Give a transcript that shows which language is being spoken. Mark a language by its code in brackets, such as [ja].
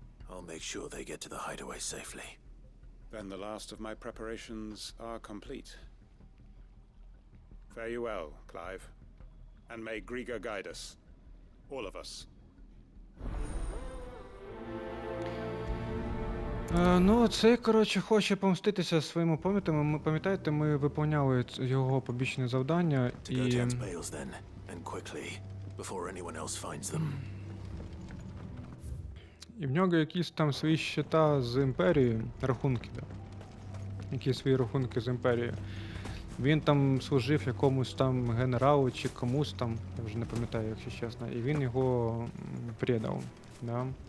[en] I'll make sure they get to the hideaway safely. Then the last of my preparations are complete. Fare you well, Clive, and may Griga guide us, all of us. [uk] Ну, цей, коротше, хоче помститися своїм опонентам. Ми пам'ятаєте, ми виповняли його побічне завдання [en] To [uk] і. [en] Gotan's Bales then, and quickly, before anyone else finds them. [uk] І в нього якісь там свої щита з імперією, рахунки, да. Якісь свої рахунки з імперією. Він там служив якомусь там генералу чи комусь там, я вже не пам'ятаю, якщо чесно, і він його предав, да.